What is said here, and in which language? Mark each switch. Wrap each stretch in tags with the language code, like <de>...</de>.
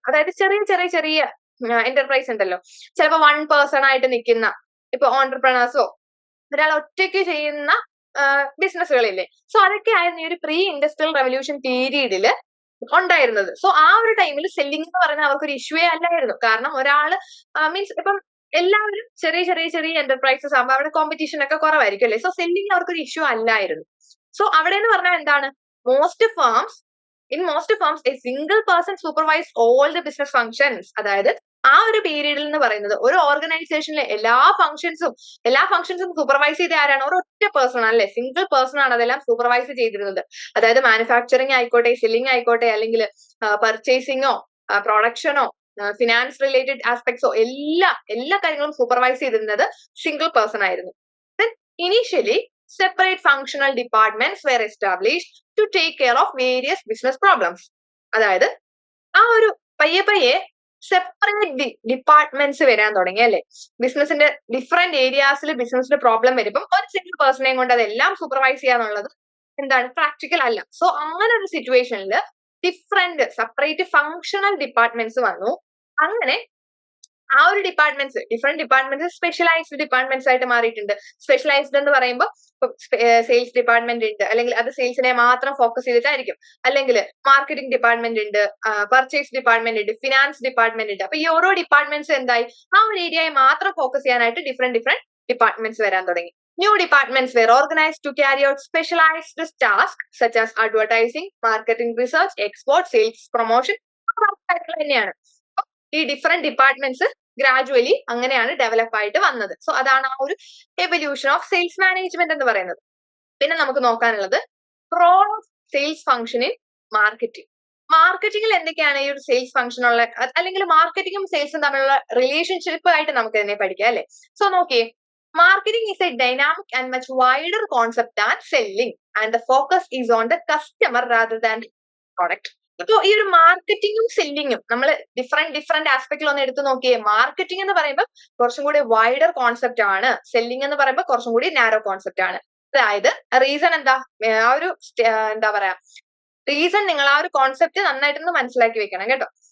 <ml>അതായത് ചെറിയ എന്റർപ്രൈസ് ഉണ്ടല്ലോ, ചിലപ്പോൾ 1 പേഴ്സൺ ആയിട്ട് നിൽക്കുന്ന, ഇപ്പൊ ഓൺടർപ്രണേഴ്സോ ഒരാൾ ഒറ്റയ്ക്ക് ചെയ്യുന്ന ബിസിനസ്സുകളില്ലേ, സോ അതൊക്കെ ആയിരുന്നു ഈ ഒരു പ്രീ ഇൻഡസ്ട്രിയൽ റവല്യൂഷൻ പീരീഡില് ഉണ്ടായിരുന്നത്. സോ ആ ഒരു ടൈമിൽ സെല്ലിംഗ് എന്ന് പറയുന്നത് അവർക്കൊരു ഇഷ്യൂവേ അല്ലായിരുന്നു. കാരണം ഒരാള് മീൻസ് ഇപ്പം എല്ലാവരും ചെറിയ എന്റർപ്രൈസസ് ആകുമ്പോൾ അവിടെ കോമ്പറ്റീഷൻ ഒക്കെ കുറവായിരിക്കും അല്ലേ. സോ സെല്ലിംഗ് അവർക്കൊരു ഇഷ്യൂ അല്ലായിരുന്നു. സോ അവിടെ എന്ന് പറഞ്ഞാൽ എന്താണ്,</ml> <en>in most firms a single person supervised all the business functions.</en> <ml>അതായത് ആ ഒരു പീരീഡിൽ എന്ന് പറയുന്നത് ഒരു ഓർഗനൈസേഷനിലെ എല്ലാ ഫംഗ്ഷൻസും സൂപ്പർവൈസ് ചെയ്ത ആരാണ്, ഒരു ഒറ്റ പേഴ്സൺ അല്ലെ, സിംഗിൾ പേഴ്സൺ ആണ് അതെല്ലാം സൂപ്പർവൈസ് ചെയ്തിരുന്നത്. അതായത് മാനുഫാക്ചറിങ് ആയിക്കോട്ടെ, സെല്ലിംഗ് ആയിക്കോട്ടെ, അല്ലെങ്കിൽ പർച്ചേസിങ്ങോ പ്രൊഡക്ഷനോ ഫിനാൻസ് റിലേറ്റഡ് ആസ്പെക്ട്സോ എല്ലാ കാര്യങ്ങളും സൂപ്പർവൈസ് ചെയ്തിരുന്നത് സിംഗിൾ പേഴ്സൺ ആയിരുന്നു.</ml> <en>Then initially separate functional departments were established to take care of various business problems.</en> <ml>അതായത് ആ ഒരു പയ്യെ സെപ്പറേറ്റ് ഡിപ്പാർട്ട്മെന്റ്സ് വരാൻ തുടങ്ങി അല്ലെ. ബിസിനസിന്റെ ഡിഫറെന്റ് ഏരിയാസിൽ ബിസിനസിന്റെ പ്രോബ്ലം വരുമ്പോൾ ഒരു സിംഗിൾ പേഴ്സണെയും കൊണ്ട് അതെല്ലാം സൂപ്പർവൈസ് ചെയ്യാന്നുള്ളത് എന്താണ്, പ്രാക്ടിക്കൽ അല്ല. സോ അങ്ങനെ ഒരു സിറ്റുവേഷനിൽ സെപ്പറേറ്റ് ഫങ്ഷണൽ ഡിപ്പാർട്ട്മെന്റ്സ് വന്നു. അങ്ങനെ ആ ഒരു ഡിഫറെന്റ് ഡിപ്പാർട്ട്മെന്റ്സ് സ്പെഷ്യലൈസ്ഡ് ഡിപ്പാർട്ട്മെന്റ്സ് ആയിട്ട് മാറിയിട്ടുണ്ട്. സ്പെഷ്യലൈസ്ഡ് എന്ന് പറയുമ്പോൾ സെയിൽസ് ഡിപ്പാർട്ട്മെന്റ് ഉണ്ട്, അല്ലെങ്കിൽ അത് സെയിൽസിനെ മാത്രം ഫോക്കസ് ചെയ്തിട്ടായിരിക്കും. അല്ലെങ്കിൽ മാർക്കറ്റിംഗ് ഡിപ്പാർട്ട്മെന്റ് ഉണ്ട്, പർച്ചേസ് ഡിപ്പാർട്ട്മെന്റ് ഉണ്ട്, ഫിനാൻസ് ഡിപ്പാർട്ട്മെന്റ് ഉണ്ട്. അപ്പൊ ഈ ഓരോ ഡിപ്പാർട്ട്മെന്റ്സ് എന്തായി, ആ ഒരു ഏരിയയെ മാത്രം ഫോക്കസ് ചെയ്യാനായിട്ട് ഡിഫറെന്റ് ഡിപ്പാർട്ട്മെന്റ്സ് വരാൻ തുടങ്ങി.</ml> <en>New departments were organized to carry out specialized tasks such as advertising, marketing research, export, sales, promotion.</en> <ml>തന്നെയാണ് ഈ ഡിഫറെന്റ് ഡിപ്പാർട്ട്മെന്റ്സ് ഗ്രാജുവലി അങ്ങനെയാണ് ഡെവലപ്പ് ആയിട്ട് വന്നത്. സോ അതാണ് ആ ഒരു</ml> <en>evolution of sales management</en> <ml>എന്ന് പറയുന്നത്. പിന്നെ നമുക്ക് നോക്കാനുള്ളത്</ml> <en>Role of sales function in marketing.</en> <ml>മാർക്കറ്റിംഗിൽ എന്തൊക്കെയാണ് ഈ ഒരു സെയിൽസ് ഫംഗ്ഷൻ ഉള്ള, അല്ലെങ്കിൽ മാർക്കറ്റിംഗും സെയിൽസും തമ്മിലുള്ള റിലേഷൻഷിപ്പ് ആയിട്ട് നമുക്ക് തന്നെ പഠിക്കാം അല്ലെ. സോ നോക്കിയേ,</ml> <en>marketing is a dynamic and much wider concept than selling, and the focus is on the customer rather than the product.</en> <ml>ഇപ്പൊ ഈ ഒരു മാർക്കറ്റിംഗും സെല്ലിങ്ങും നമ്മൾ ഡിഫറെന്റ് ആസ്പെക്റ്റിൽ ഒന്ന് എടുത്തു നോക്കിയേ. മാർക്കറ്റിംഗ് എന്ന് പറയുമ്പോൾ കുറച്ചും കൂടി വൈഡർ കോൺസെപ്റ്റ് ആണ്, സെല്ലിംഗ് എന്ന് പറയുമ്പോൾ കുറച്ചും കൂടി നാരോ കോൺസെപ്റ്റ് ആണ്. അതായത് റീസൺ എന്താ, ആ ഒരു എന്താ പറയാ റീസൺ നിങ്ങൾ ആ ഒരു കോൺസെപ്റ്റ് നന്നായിട്ടൊന്ന് മനസ്സിലാക്കി വെക്കണം കേട്ടോ.</ml>